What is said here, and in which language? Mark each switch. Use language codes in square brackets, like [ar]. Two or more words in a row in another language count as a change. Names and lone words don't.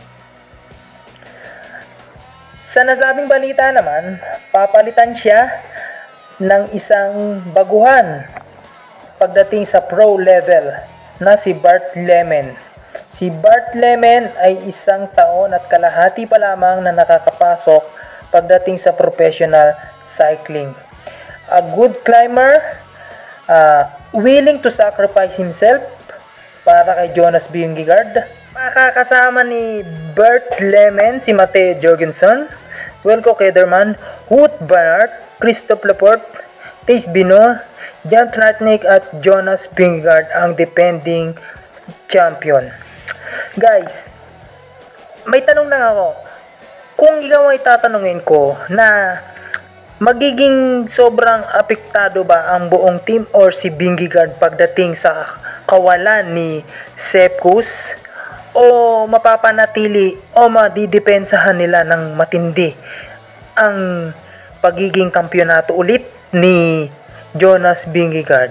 [tl] Sa nasabing balita naman, papalitan siya ng isang baguhan pagdating sa [en] pro level [tl] na si Bart Lehman. Si Bart Lehman ay 1 taon at kalahati pa lamang na nakakapasok pagdating sa [en] professional cycling. A good climber, willing to sacrifice himself [tl] para kay [en] Jonas Vingegaard. [tl] Makakasama ni Bart Lehman si Mateo Jorgensen, Wilco Kelderman, Wout van Aert, Christophe Laporte, Thijs Benoot, Jan Tratnik at Jonas Vingegaard ang [en] defending champion. [tl] Guys, may tanong lang ako. Kung ikaw ay tatanungin ko na magiging sobrang apektado ba ang buong [en] team or [tl] si Vingegaard pagdating sa kawalan ni Sepp Kuss, o mapapanatili o madidepensahan nila ng matindi ang pagiging kampyonato ulit ni Jonas Vingegaard?